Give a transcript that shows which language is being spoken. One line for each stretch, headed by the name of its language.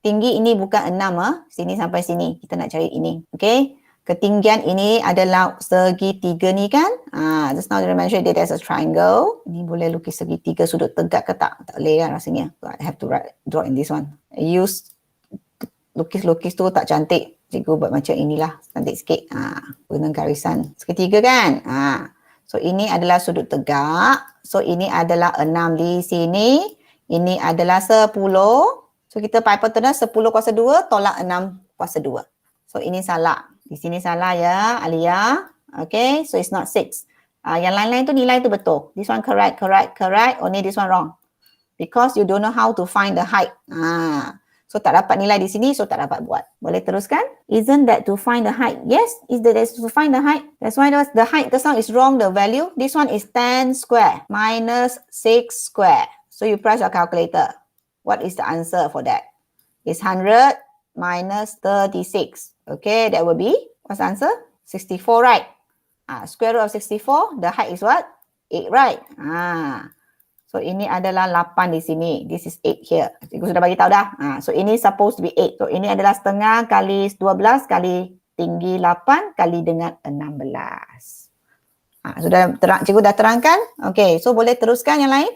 Malay: Tinggi ini bukan 6 Sini sampai sini. Kita nak cari ini. Okay? Ketinggian ini adalah segitiga ni kan?
English: Just now I mentioned that there's a triangle.
Malay: Ini boleh lukis segitiga sudut tegak ke tak? Tak boleh kan rasanya.
English: So I have to draw in this one. I use
Malay: lukis-lukis tu tak cantik. Cikgu buat macam inilah. Cantik sikit. Guna garisan segitiga kan? So ini adalah sudut tegak. So ini adalah 6 di sini. Ini adalah 10. So kita hypotenuse 10 kuasa 2 tolak 6 kuasa 2. So ini salah. Di sini salah ya, Aliyah.
English: Okay, so it's not 6.
Malay: Yang lain-lain tu nilai tu betul.
English: This one correct. Only this one wrong. Because you don't know how to find the height.
Malay: So tak dapat nilai di sini, so tak dapat buat. Boleh teruskan?
English: Isn't that to find the height? Yes, is that to find the height. That's why the height just now is wrong, the value. This one is 10 square minus 6 square. So you press your calculator. What is the answer for that? It's 100 minus 36. Okay, that will be, what's the answer? 64, right? Square root of 64, the height is what?
Malay: 8, right? So ini adalah 8 di sini.
English: This is 8 here.
Malay: Cikgu sudah bagi tahu dah. So ini supposed to be 8. So ini adalah setengah kali 12 kali tinggi 8 kali dengan 16. Sudah cikgu dah terangkan? Okay, so boleh teruskan yang lain?